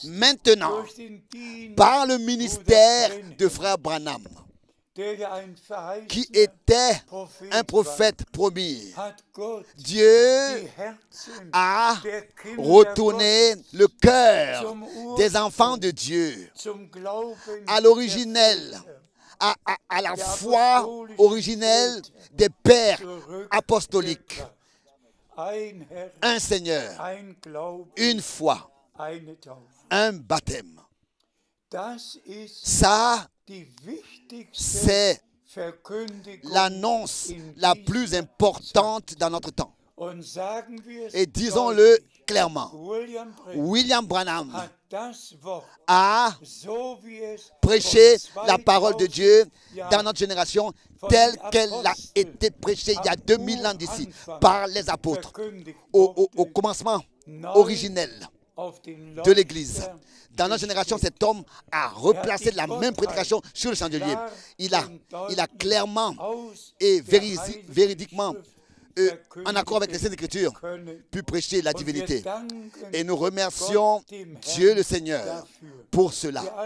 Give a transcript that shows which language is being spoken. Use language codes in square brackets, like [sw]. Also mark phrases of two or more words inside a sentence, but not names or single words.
[fr] Maintenant, [de] durch den Dienst [fr] par le ministère [de] Bruder [fr] de frère Branham, [de] der ja ein [fr] qui [de] verheißener [fr] était [de] Prophet [fr] un prophète promis, [de] war, hat Gott [fr] Dieu [de] die Herzen [fr] a [de] der Kinder [fr] retourné [de] Gottes [fr] le cœur [de] zum [fr] des [de] Ursprung, [fr] enfants de Dieu [de] zum Glauben [fr] à l'originel, [de] der Väter [fr] à la foi originelle des pères apostoliques. [de] ein Herr, [fr] Un Seigneur, [de] ein Glauben, [fr] une foi, [de] eine Taufe. [fr] un baptême. [de] Das ist [fr] Ça, [de] die wichtigste [fr] c'est [de] Verkündigung [fr] l'annonce [de] in [fr] la [de] dieser [fr] plus importante dans notre temps. [de] Und sagen wir es [fr] Et disons-le [de] deutlich, [fr] clairement, [de] William Branham [fr] William Branham [de] hat das Wort, [fr] a [de] so wie es [fr] prêché [de] vor [fr] la parole de Dieu [de] 2000 [fr] dans notre génération telle qu'elle a été prêchée il y a 2000 ans d'ici par les apôtres [de] verkündigt [fr] au [de] wurde, [fr] commencement [de] neu [fr] originel [de] auf den [fr] de l'Église. [de] Leuchter [fr] Dans notre génération, cet homme a replacé la même prédication sur le chandelier. Il a clairement et véridiquement, en accord avec les Saintes Écritures, pu prêcher la divinité. Et nous remercions Dieu le Seigneur pour cela.